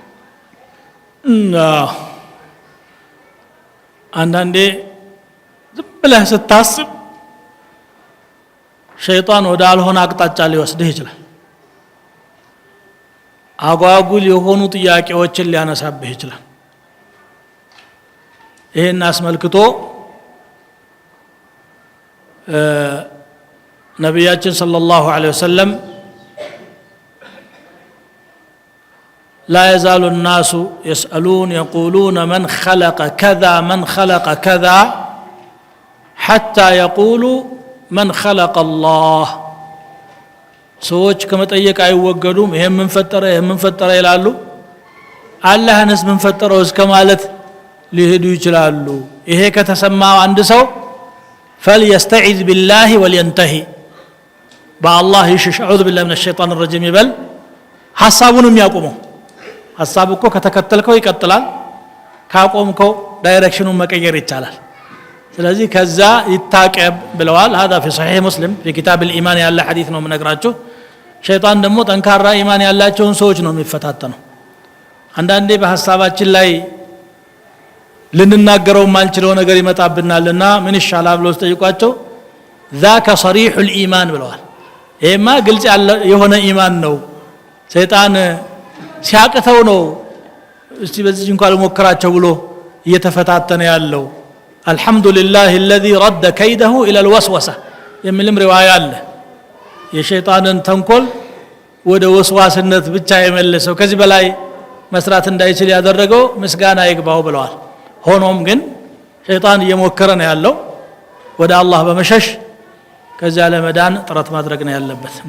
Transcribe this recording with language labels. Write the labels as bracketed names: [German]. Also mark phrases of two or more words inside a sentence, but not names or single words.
[Amharic] አንዳንዴ ዝም ብለህ ስታስብ ሸይጣን ወደ አልሆነ አቅጣጫ ሊወስድህ ይችላል አጓጉል የሆኑ ጥያቄዎችን ሊያነሳብህ ይችላል ይሄን አስመልክቶ ነብያችን [Arabic] صلى الله عليه وسلم لا يزال الناس يسألون يقولون من خلق كذا من خلق كذا حتى يقولوا من خلق الله [Amharic] ሰዎች ከመጠየቅ አይወገዱም ይሄን ምን ፈጠረ ይላሉ አላህንስ ምን ፈጠረው እስከ ማለት ሊሄዱ ይችላሉ ይሄ ከተሰማው አንድ ሰው [Arabic] فليستعذ بالله ولينتهي بالله يشش اعوذ بالله من الشيطان الرجيم [Amharic] ይበል ሐሳቡንም ያቆመው ሐሳቡ እኮ ከተከተልከው ይቀጥላል ካቆምከው ዳይሬክሽኑን መቀየር ይቻላል ስለዚህ ከዛ ይታቀብ ብለዋል [Arabic] هذا في صحيح مسلم في كتاب الايمان [Amharic] ያለ ሐዲስ ነው ምነግራችሁ ሸይጣን ደግሞ ጠንካራ ኢማን ያላቸውን ሰዎች ነው የሚፈታተነው አንዳንዴ በሐሳባችን ላይ ልንናገረው ማንችለው ነገር ይመጣብናልና ምን ይሻላል ብለው ጠይቋቸው [Arabic] ذاك صريح الايمان [Amharic] ብለዋል ይሄማ ግልጽ የሆነ ኢማን ነው ሸይጣን ሲያቀተው ነው እስቲ በዚህ እንኳን ልሞክራቸው ብሎ እየተፈታተነ ያለው [Arabic] الحمد لله الذي رد كيده الى الوسوسه [Amharic] የሚልም ሪዋያ አለ የሸይጣንን ተንኮል ወደ ወስዋስነት ብቻ የመለሰው ከዚህ በላይ መስራት እንዳይችል ያደረገው ምስጋና ይግባው ብለዋል ሆኖም ግን ሸይጣን እየሞከረ ነው ያለው ወደ አላህ በመሸሽ ከዚያ ለመዳን ጥረት ማድረግ ነው ያለበት ነው